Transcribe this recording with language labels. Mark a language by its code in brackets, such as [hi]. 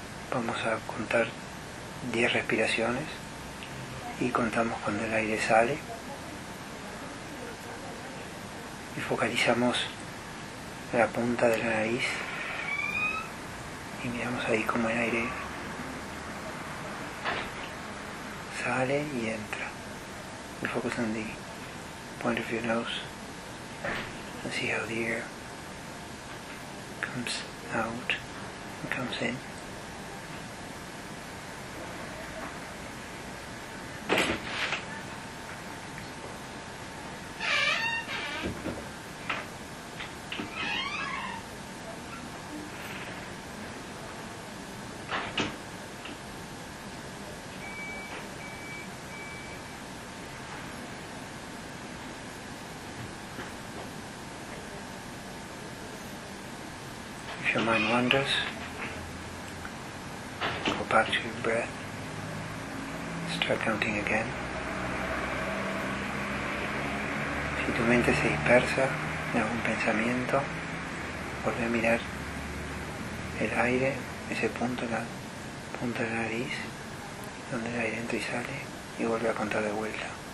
[es] Vamos a contar 10 respiraciones y contamos cuando el aire sale. Y focalizamos la punta de la nariz y miramos ahí como el aire sale y entra. [en] We focus on the point of your nose and see how the air comes out and comes in. If your mind wanders, go back to your breath, start counting again. [es] Si tu mente se dispersa en algún pensamiento, vuelve a mirar el aire, ese punto, la punta de la nariz, donde el aire entra y sale, y vuelve a contar de vuelta.